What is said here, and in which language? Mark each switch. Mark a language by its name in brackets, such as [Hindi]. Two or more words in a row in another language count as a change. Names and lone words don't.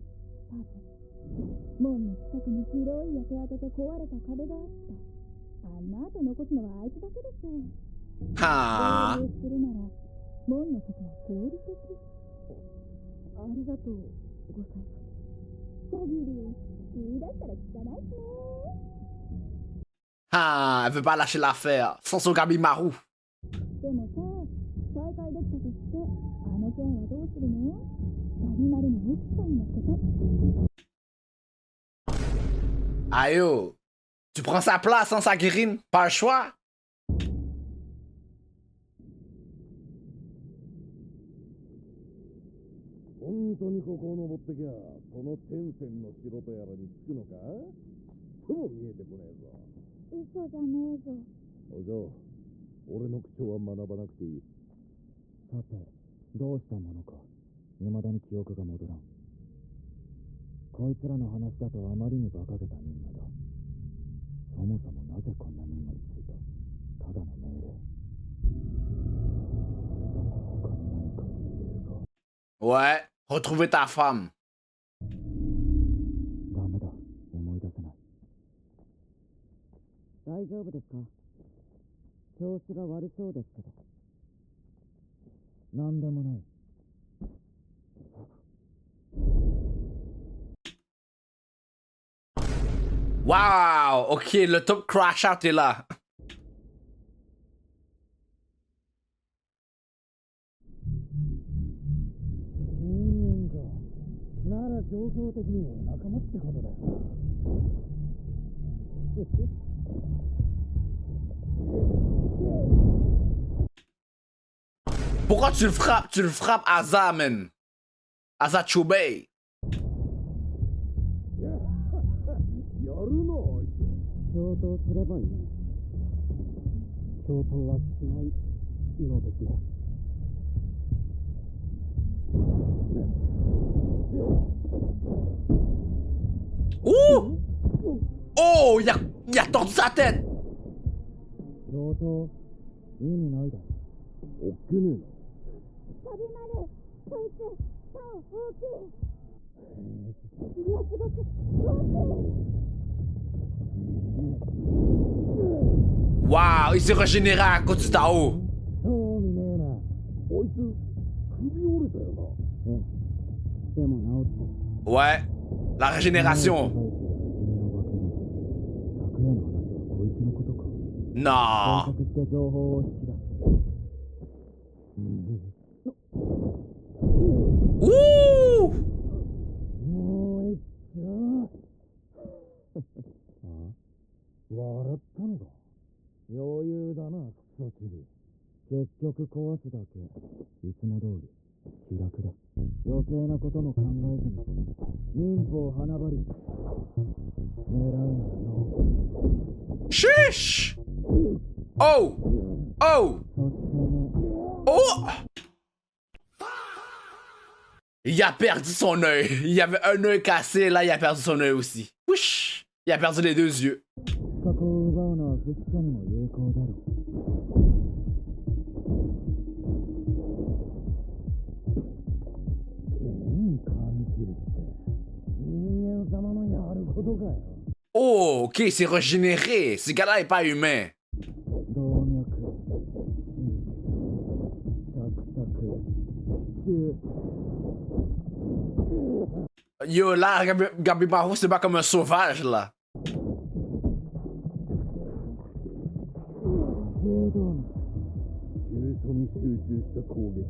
[Japanese] 多分。門の近くに広い焼け跡と壊れた壁があった。あんな後残すのはあいつだけでしょ。はあ。合流するなら門の外は合理的。ありがとうございます。シャギリ言い出したら聞かないしね。 [French] Ah, elle veut pas lâcher l'affaire. Sans son Gabimaru. [Japanese] でもさ、再会できたとしてあの件はどうするの？ガビマルの奥さんのこと。 Aïe, oh. [French] Tu prends sa place sans sa guérine? Pas le choix? [Japanese] 本当にここを登ってきゃ、その天線の城とやらに着くのか？とも見えてこねえぞ。嘘じゃねえぞ。お嬢、俺の口調は学ばなくていい。さて、どうしたものか。未だに記憶が戻らん。こいつらの話だとあまりに馬鹿げた任務だ。そもそもなぜこんな任務についた？ただの命令。それとも他に何か理由が。 [French] Ouais, retrouver ta femme. [Japanese] ダメだ、思い出せない。大丈夫ですか？調子が悪そうですけど。なんでもない。 [French] Wow, ok, le top [English] crash out [French] est là. [Japanese] 人間か。なら状況的には仲間ってことだよ。 [French] Pourquoi tu le frappes? Tu le frappes Aza, man. Aza Choubey. [Japanese] やるのあいつ。共闘すればいい。共闘はしないのですね。 Ouh! [French] Oh, il a tordu sa tête. [Japanese] 共闘意味ないだろ。おっけねえな。ガビマル、こいつ、竿大きい。ものすごく大きい。 [French] Wow, il s'est régénéré à cause du Tao. [Japanese] 興味ねえな。こいつ首折れたよな。うん。でも治った。 [French] Ouais, la régénération. [Japanese] 昨夜の話はこいつのことか。 [French] Non. [Japanese] 検索して情報を引き出す。 Ouh! もう一丁。あ？笑ったのか。余裕だな、クソチビ。結局壊すだけ。いつも通り気楽だ。余計なことも考えずに忍法花張り狙うならの。 [French] Chiche! Oh! Oh! [Japanese] そしてね。 [French] Oh! Il a perdu son œil. Il y avait un œil cassé, là il a perdu son œil aussi. Wesh! Il a perdu les deux yeux. [Japanese] 過去を奪うのは武士者にも有効だろう。剣感じるって人間様のやることかよ。 [French] Oh, ok, il s'est régénéré. Ce gars-là est pas humain. [Japanese] 動脈、神経、サクサク、支柱。 [French] Yo, là, Gabimaru, c'est pas comme un sauvage, là. [Japanese] 軽度な急所に集中した攻撃。